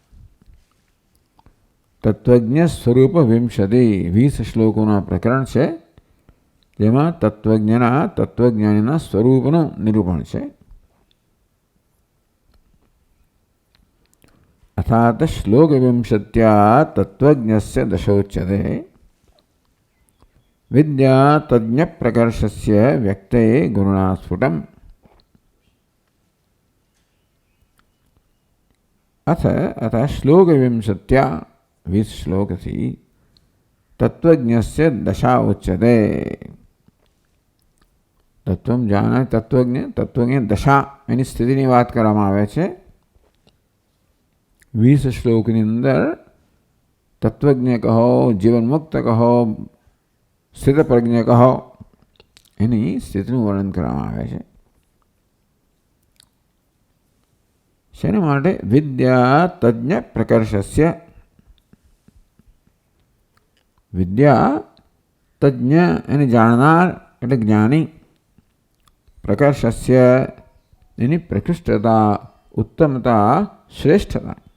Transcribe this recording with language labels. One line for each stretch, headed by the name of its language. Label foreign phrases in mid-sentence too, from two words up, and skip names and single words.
Gujarati: તત્વજ્ઞ સ્વરૂપ વિંશતિ 20 શ્લોકોના પ્રકરણ છે, જેમાં તત્વજ્ઞાનીના સ્વરૂપનું નિરૂપણ છે.
Sanskrit: અર્થાત શ્લોક વિંશત્યા તત્વજ્ઞસ્ય દશોચ્યતે. विद्या तज्ञ प्रकर्षस्य व्यक्ते गुरुणा स्फुटम्. अथ श्लोक विंशत्या 20
Gujarati: શ્લોક થી
Sanskrit: तत्वज्ञस्य दशा उच्यते.
Gujarati: તત્વ જાણે તત્વજ્ઞ દશા એની સ્થિતિની વાત કરવામાં આવે છે. 20 શ્લોકની અંદર તત્વજ્ઞ કહો, જીવન મુક્ત કહો, સ્થિત પ્રજ્ઞ કહો, એની સ્થિતિનું વર્ણન કરવામાં આવે છે. શેના માટે?
Sanskrit: વિદ્યા તજ્ઞ પ્રકર્ષસ્ય.
Gujarati: વિદ્યા તજ્ઞ એને જાણનાર એટલે જ્ઞાની, પ્રકર્ષસ્ય એની પ્રકૃષ્ટતા, ઉત્તમતા, શ્રેષ્ઠતા.